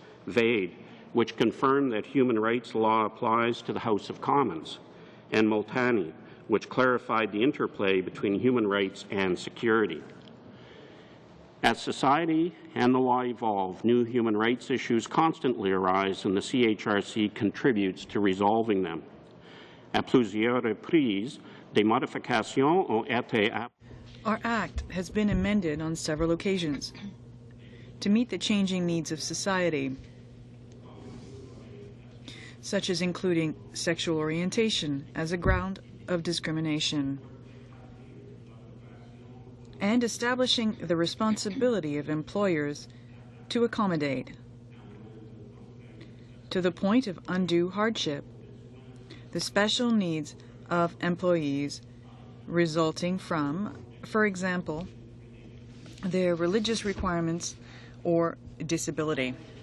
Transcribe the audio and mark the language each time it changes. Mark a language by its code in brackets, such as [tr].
[en] VADE, which confirmed that human rights law applies to the House of Commons. And Multani, which clarified the interplay between human rights and security. As society and the law evolve, new human rights issues constantly arise, and the CHRC contributes to resolving them. [fr] À plusieurs reprises, des modifications ont été apportées. [en] Our Act has been amended on several occasions to meet the changing needs of society, such as including sexual orientation as a ground of discrimination, and establishing the responsibility of employers to accommodate, to the point of undue hardship, the special needs of employees resulting from, for example, their religious requirements or disability.